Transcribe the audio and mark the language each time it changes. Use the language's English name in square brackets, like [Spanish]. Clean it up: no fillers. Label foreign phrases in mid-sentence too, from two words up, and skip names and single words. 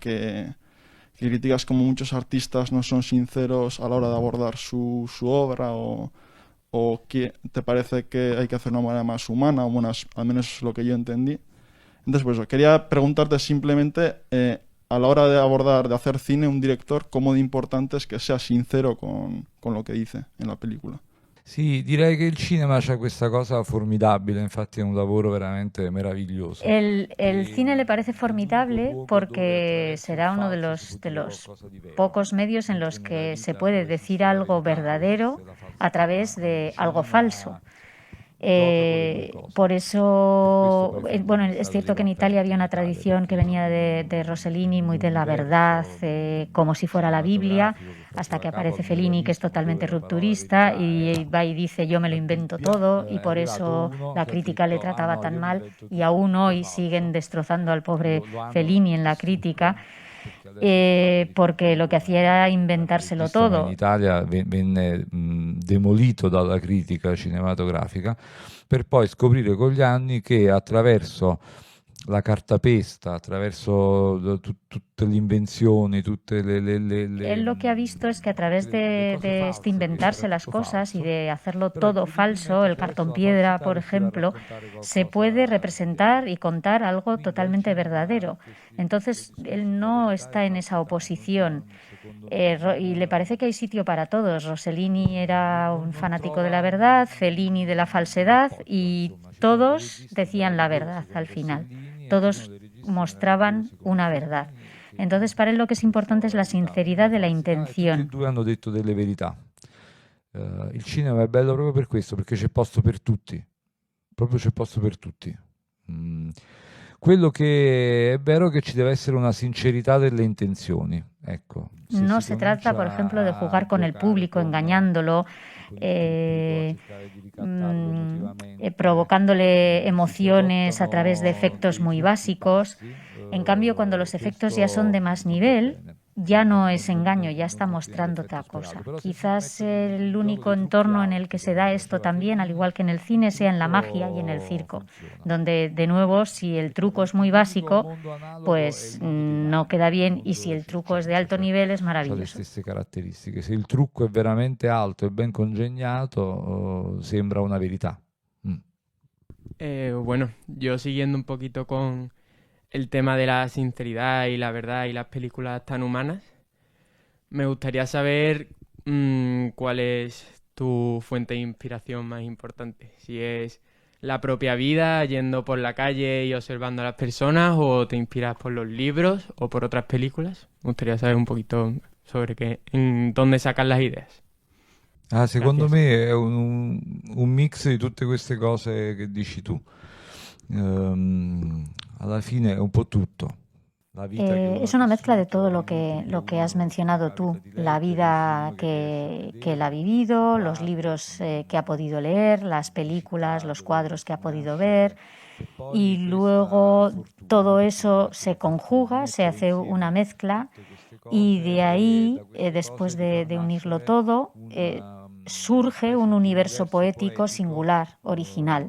[Spanish] Que criticas como muchos artistas no son sinceros a la hora de abordar su obra, o que te parece que hay que hacer de una manera más humana, o bueno, al menos es lo que yo entendí. Entonces, pues quería preguntarte simplemente, a la hora de hacer cine, un director, ¿cómo de importante es que sea sincero con lo que dice en la película? [Italian] Sì, direi che il cinema c'ha questa cosa formidabile, infatti è un lavoro veramente meraviglioso. [Spanish] El cine le parece formidable porque será uno de los pocos medios en los que se puede decir algo verdadero a través de algo falso. Por eso, bueno, es cierto que en Italia había una tradición que venía de Rossellini, muy de la verdad, como si fuera la Biblia, hasta que aparece Fellini, que es totalmente rupturista y va y dice yo me lo invento todo, y por eso la crítica le trataba tan mal, y aún hoy siguen destrozando al pobre Fellini en la crítica. Porque lo que hacía era inventárselo todo. [Italian] In Italia venne demolito dalla critica cinematografica, per poi scoprire con gli anni che attraverso la cartapesta, attraverso tutte le invenzioni, tutte le... [Spanish] Él lo que ha visto es que a través de inventarse las cosas y de hacerlo todo falso, el cartón piedra, por ejemplo, se puede representar y contar algo totalmente verdadero. Entonces, él no está en esa oposición. Y le parece que hay sitio para todos. Rossellini era un fanático de la verdad, Fellini de la falsedad, y todos decían la verdad al final. Todos mostraban una verdad. Entonces, para él lo que es importante es la sinceridad de la intenzione. [Italian] Tutti e due hanno detto delle verità. Il cinema è bello proprio per questo, perché c'è posto per tutti. Proprio c'è posto per tutti. Quello che è vero è che ci deve essere una sincerità delle intenzioni. Ecco. [Spanish] No se trata, por ejemplo, de jugar con el público, engañándolo, provocándole emociones a través de efectos muy básicos. En cambio, cuando los efectos ya son de más nivel, ya no es engaño, ya está mostrando otra cosa. Quizás el único entorno en el que se da esto también, al igual que en el cine, sea en la magia y en el circo, donde, de nuevo, si el truco es muy básico, pues no queda bien, y si el truco es de alto nivel, es maravilloso. [Italian] Le stesse caratteristiche. Se il trucco è veramente alto e ben congegnato, sembra una verità. [Spanish] Bueno, yo siguiendo un poquito con el tema de la sinceridad y la verdad y las películas tan humanas, me gustaría saber cuál es tu fuente de inspiración más importante. Si es la propia vida, yendo por la calle y observando a las personas, o te inspiras por los libros o por otras películas. Me gustaría saber un poquito sobre dónde sacas las ideas. [Italian] Secondo me è un mix di tutte queste cose che dici tu. Alla fine è un po' tutto. [Spanish] Es una mezcla de todo lo que has mencionado tú, la vida que él ha vivido, los libros que ha podido leer, las películas, los cuadros que ha podido ver, y luego todo eso se conjuga, se hace una mezcla, y de ahí, después de unirlo todo, surge un universo poético singular, original.